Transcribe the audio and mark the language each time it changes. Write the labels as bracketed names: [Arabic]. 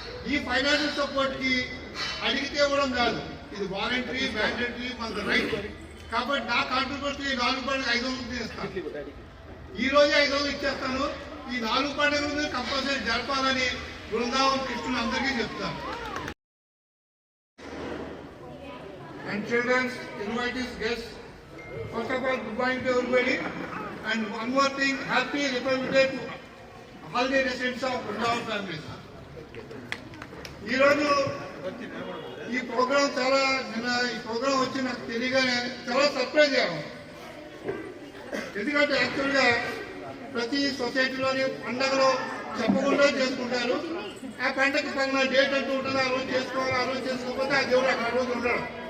[Telugu] ఈ financial support కి అడిగితే ఇవ్వడం కాదు, ఇది వాలంటరీ మ్యాండేటరీ, మనకు రైట్. కాబట్టి నా కాంట్రిబ్యూషన్ 4 పండుగ 500 ఇస్తాను. ఈ రోజే 500 ఇచ్చేస్తాను. ఈ 4 పండుగలు కంపల్సరీ జరపాలని బృందావన్ కృష్ణులు అందరికీ చెప్తాను. [English] And children, invitees, guests, first of all, good morning to everybody. And one more thing, happy Republic Day to all the residents of Brindavan families. [Telugu] ఈ రోజు ఈ ప్రోగ్రాం ఈ ప్రోగ్రాం వచ్చి నాకు తెలియగానే చాలా సర్ప్రైజ్ అయ్యాము. ఎందుకంటే యాక్చువల్గా ప్రతి సొసైటీలోని పండుగలు చెప్పకుండా చేసుకుంటారు. ఆ పంటకి తగిన డేట్ అంటూ ఉంటుంది, ఆ రోజు చేసుకోవాలి, ఆ రోజు చేసుకోకపోతే ఆ దేవుడు అక్కడ రోజు ఉండడు.